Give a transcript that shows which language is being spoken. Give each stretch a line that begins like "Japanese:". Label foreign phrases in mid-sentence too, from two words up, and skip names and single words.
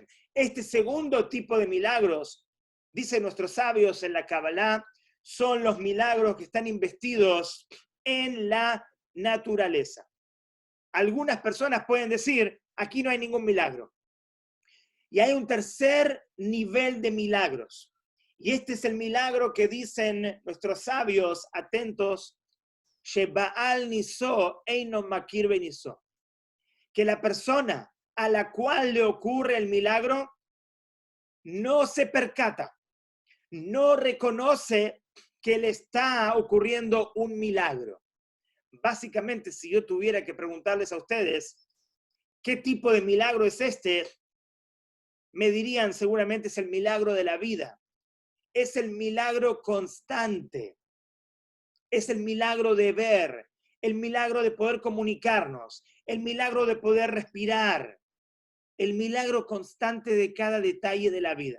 Spanish: Este segundo tipo de milagros, dicen nuestros sabios en la Kabbalah, son los milagros que están investidos en la naturaleza. Algunas personas pueden decir, aquí no hay ningún milagro. Y hay un tercer nivel de milagros. Y este es el milagro que dicen nuestros sabios atentos,
Hebrew: שבעל נסו אינו מכיר בנסו.
Spanish: Que la persona a la cual le ocurre el milagro no se percata, no reconoce que le está ocurriendo un milagro. Básicamente, si yo tuviera que preguntarles a ustedes qué tipo de milagro es este, me dirían seguramente es el milagro de la vida, es el milagro constante, es el milagro de ver, el milagro de poder comunicarnos, el milagro de poder respirar, el milagro constante de cada detalle de la vida.